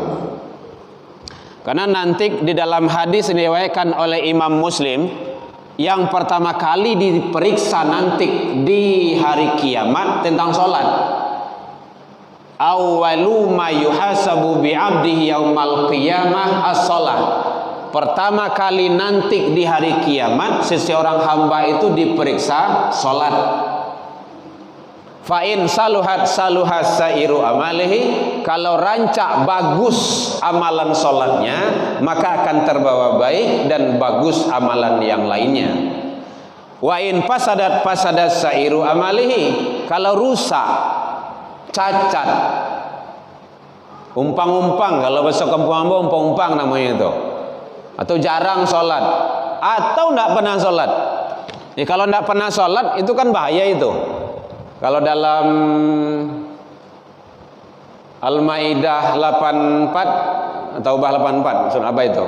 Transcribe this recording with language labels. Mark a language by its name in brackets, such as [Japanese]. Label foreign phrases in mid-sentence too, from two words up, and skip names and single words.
[Indonesian] Karena nanti di dalam hadis diriwayatkan oleh Imam Muslim, yang pertama kali diperiksa nanti di hari kiamat tentang salat. [Arabic] أول ما يحاسب بعبده يوم القيامة الصلاة. [Indonesian] Pertama kali nanti di hari kiamat seseorang hamba itu diperiksa salat. [Arabic] فإن صلحت صلح سائر عمله, [Indonesian] kalau rancak bagus amalan salatnya maka akan terbawa baik dan bagus amalan yang lainnya. [Arabic] وإن فسدت فسد سائر عمله, [Indonesian] kalau rusak, cacat, umpang-umpang, kalau bahasa kampung umpang-umpang namanya itu, atau jarang salat atau tidak pernah salat. Kalau tidak pernah salat itu kan bahaya itu. Kalau dalam Al-Maidah 84 atau Taubah 84 surah apa itu?